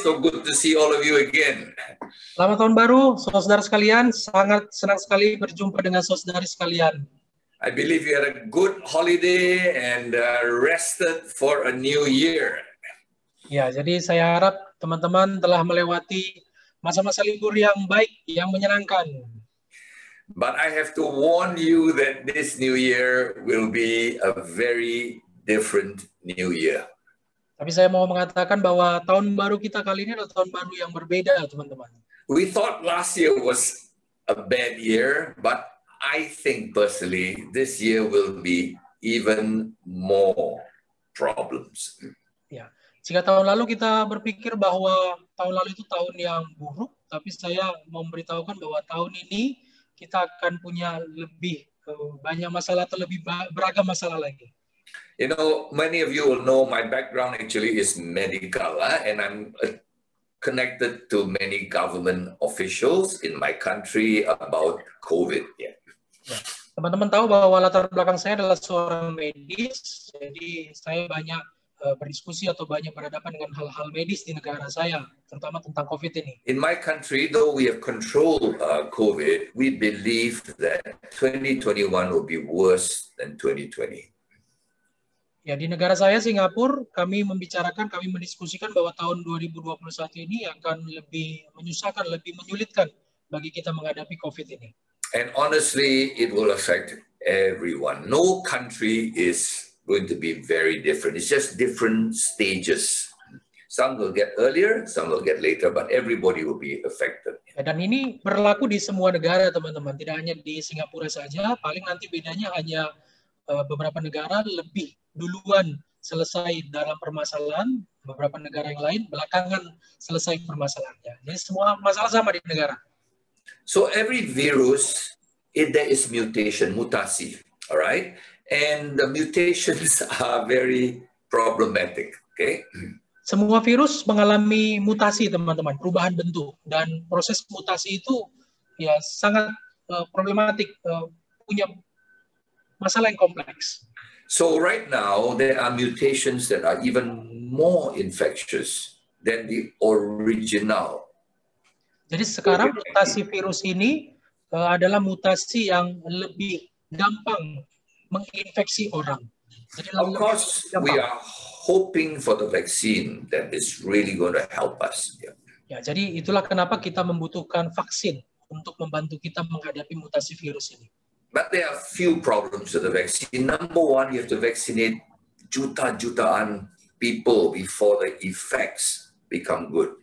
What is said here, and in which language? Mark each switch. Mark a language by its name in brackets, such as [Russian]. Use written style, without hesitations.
[English] So good to see all of you again. [Indonesian] Selamat tahun baru, saudara sekalian. Sangat senang sekali berjumpa dengan saudara sekalian. [English] I believe you had a good holiday and rested for a new year. [Indonesian] Ya, jadi saya harap teman-teman telah melewati masa-masa libur yang baik, yang menyenangkan. [English] But I have to warn you that this new year will be a very different new year. [Indonesian] Tapi saya mau mengatakan bahwa tahun baru kita kali ini adalah tahun baru yang berbeda, teman-teman. [English] We thought last year was a bad year, but I think personally this year will be even more problems. [Indonesian] Ya, jika tahun lalu kita berpikir bahwa tahun lalu itu tahun yang buruk, tapi saya mau memberitahukan bahwa tahun ini kita akan punya lebih banyak masalah atau lebih beragam masalah lagi. [English] You know, many of you will know my background actually is medical, and I'm connected to many government officials in my country about COVID. Yeah. [Indonesian] Ya, teman-teman tahu bahwa latar belakang saya adalah seorang medis, jadi saya banyak berdiskusi atau banyak berhadapan dengan hal-hal medis di negara saya, terutama tentang COVID ini. [English] In my country, though we have controlled COVID, we believe that 2021 will be worse than 2020. [Indonesian] Ya, di negara saya, Singapura, kami mendiskusikan bahwa tahun 2021 ini akan lebih menyusahkan, lebih menyulitkan bagi kita menghadapi COVID ini. [English] And honestly, it will affect everyone. No country is going to be very different. It's just different stages. Some will get earlier, some will get later, but everybody will be affected. [Indonesian] Dan ini berlaku di semua negara, teman-teman. Tidak hanya di Singapura saja, paling nanti bedanya hanya beberapa negara lebih duluan selesai dalam permasalahan, beberapa negara yang lain belakangan selesai permasalahannya. Jadi semua masalah sama di negara. [English] So every virus, there is mutation, mutasi, all right? And the mutations are very problematic, okay? [Indonesian] Semua virus mengalami mutasi, teman-teman, perubahan bentuk, dan proses mutasi itu ya sangat problematik, punya masalah yang kompleks. [English] So right now there are mutations that are even more infectious than the original. [Indonesian] Jadi sekarang mutasi virus ini adalah mutasi yang lebih gampang menginfeksi orang. Jadi [English] of course, we are hoping for the vaccine that is really going to help us. Yeah. [Indonesian] Ya, jadi itulah kenapa kita membutuhkan vaksin untuk membantu kita menghadapi mutasi virus ini. [English] But there are few problems with the vaccine. Number one, you have to vaccinate juta-jutaan people before the effects become good.